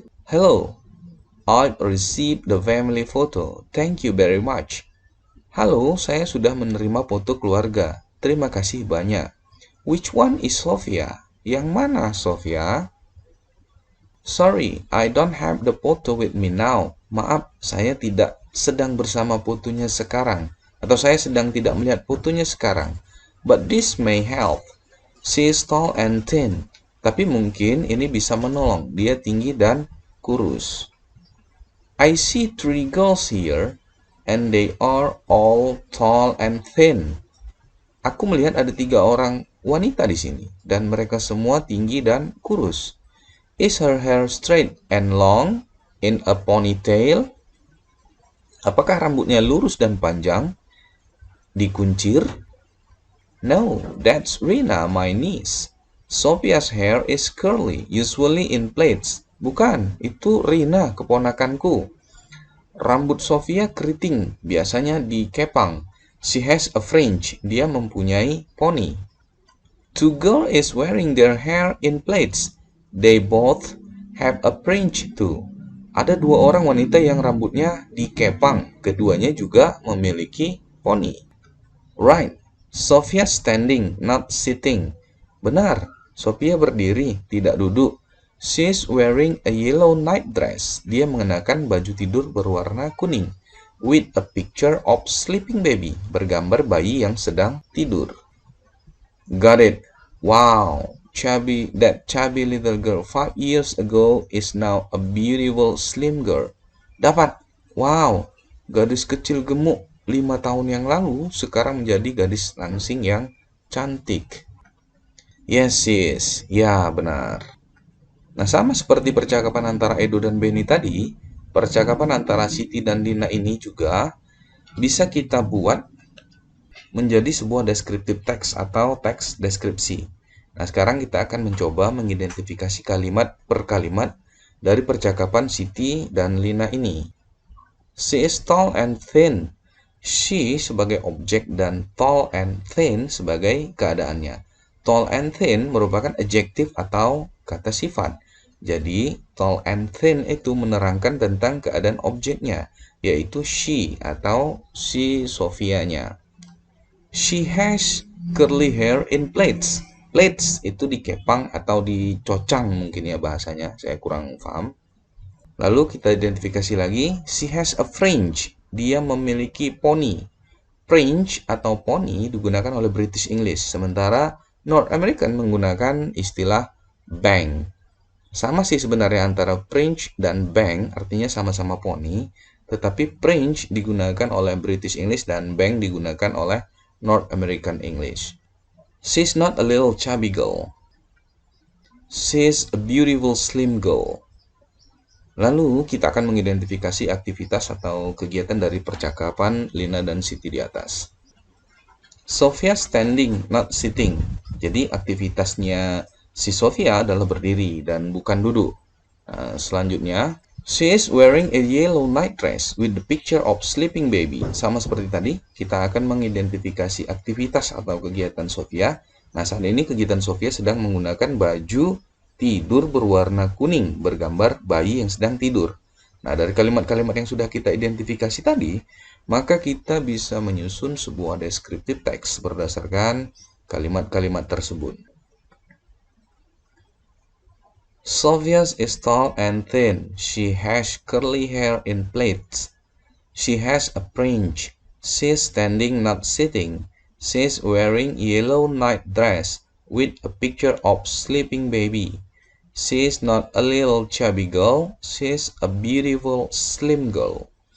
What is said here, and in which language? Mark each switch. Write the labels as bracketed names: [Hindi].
[English] Hello, I've received the family photo. Thank you very much. [Indonesian] Halo, saya sudah menerima foto keluarga. Terima kasih banyak. [English] Which one is Sophia? [Indonesian] Yang mana Sophia? [English] Sorry, I don't have the photo with me now. [Indonesian] Maaf, saya tidak sedang bersama fotonya sekarang. Atau saya sedang tidak melihat fotonya sekarang. [English] But this may help. She is tall and thin. [Indonesian] Tapi mungkin ini bisa menolong. Dia tinggi dan kurus. [English] I see 3 girls here, and they are all tall and thin. [Indonesian] Aku melihat ada 3 orang wanita di sini, dan mereka semua tinggi dan kurus. [English] Is her hair straight and long in a ponytail? [Indonesian] Apakah rambutnya lurus dan panjang? Dikuncir? [English] No, that's Rina, my niece. Sophia's hair is curly, usually in plaits. [Indonesian] Bukan, itu Rina, keponakanku. Rambut Sophia keriting, biasanya dikepang. [English] She has a fringe, [Indonesian] dia mempunyai poni. [English] 2 girls is wearing their hair in plaits. They both have a fringe too. [Indonesian] Ada 2 orang wanita yang rambutnya dikepang, keduanya juga memiliki poni. [English] Right. Sophia standing, not sitting. [Indonesian] Benar, Sophia berdiri, tidak duduk. [English] She's wearing a yellow night dress. [Indonesian] Dia mengenakan baju tidur berwarna kuning. [English] With a picture of sleeping baby. [Indonesian] Bergambar bayi yang sedang tidur. [English] Got it. Wow. That chubby little girl 5 years ago is now a beautiful slim girl. [Indonesian] Dapat. Wow. Gadis kecil gemuk 5 tahun yang lalu sekarang menjadi gadis langsing yang cantik. [English] Yes, sis. [Indonesian] Ya, benar. Nah, sama seperti percakapan antara Edo dan Benny tadi, percakapan antara Siti dan Dina ini juga bisa kita buat menjadi sebuah descriptive text atau teks deskripsi. Nah, sekarang kita akan mencoba mengidentifikasi kalimat per kalimat dari percakapan Siti dan Lina ini. [English] She is tall and thin. She [Indonesian] sebagai objek dan [English] tall and thin [Indonesian] sebagai keadaannya. Tall and thin merupakan adjektif atau kata sifat. Jadi, tall and thin itu menerangkan tentang keadaan objeknya, yaitu she atau si Sophia-nya. [English] She has curly hair in plaits. [Indonesian] Plaits itu dikepang atau dicocang mungkin ya bahasanya, saya kurang paham. Lalu kita identifikasi lagi, [English] she has a fringe. [Indonesian] Dia memiliki poni. Fringe atau poni digunakan oleh British English, sementara North American menggunakan istilah bang. Sama sih sebenarnya antara fringe dan bang, artinya sama-sama poni, tetapi Prince digunakan oleh British English dan bank digunakan oleh North American English. [English] She's not a little chubby girl. She's a beautiful slim girl. [Indonesian] Lalu kita akan mengidentifikasi aktivitas atau kegiatan dari percakapan Lina dan Siti di atas. [English] Sofia standing, not sitting. [Indonesian] Jadi aktivitasnya si Sofia adalah berdiri dan bukan duduk. [English] Selanjutnya, she is wearing a yellow night dress with the picture of sleeping baby. [Indonesian] Sama seperti tadi, kita akan mengidentifikasi aktivitas atau kegiatan Sofia. Nah, saat ini kegiatan Sofia sedang menggunakan baju tidur berwarna kuning bergambar bayi yang sedang tidur. Nah, dari kalimat-kalimat yang sudah kita identifikasi tadi, maka kita bisa menyusun sebuah descriptive text berdasarkan kalimat-kalimat tersebut. [English] Sofia is tall and thin. She has curly hair in plaits. She has a fringe. She's standing, not sitting. She's wearing yellow night dress with a picture of sleeping baby. She's not a little chubby girl. She's a beautiful slim girl.